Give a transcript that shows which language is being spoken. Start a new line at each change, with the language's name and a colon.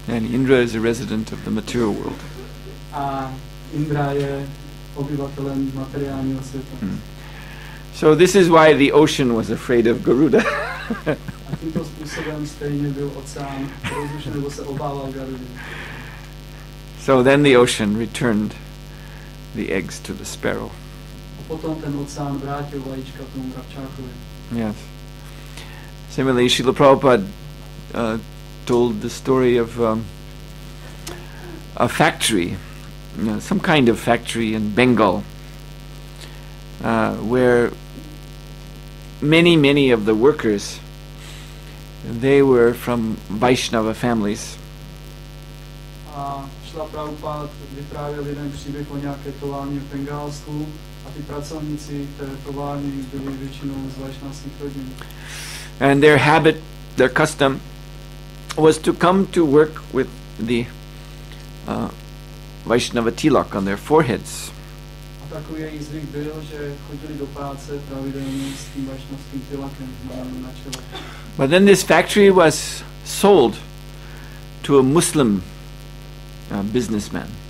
English: And Indra is a resident of the material world.
Czech: A Indra je obyvatelem materiálního světa.
English: So this is why the ocean was afraid of Garuda.
Czech: A tímto způsobem stejně byl oceán rozrušen, nebo se obával Garudy.
English: So then the ocean returned the eggs to the sparrow.
Czech: A potom ten oceán vrátil vajíčka tomu mravčákovi.
English: Yes. Similarly, Srila Prabhupada told the story of a factory, some kind of factory in Bengal, where many of the workers, they were from Vaishnava families.
Czech: A Srila Prabhupada vyprávěl jeden příběh o nějaké továrně v Bengálsku a ty pracovníci té továrny byli většinou z vaishnavských rodin.
English: And their habit, their custom, was to come to work with the Vaishnava tilak on their foreheads.
Czech: A takový jejich zvyk byl, že chodili do práce pravidelně s tím vaishnavským tilakem na čele.
English: But then this factory was sold to a Muslim businessman.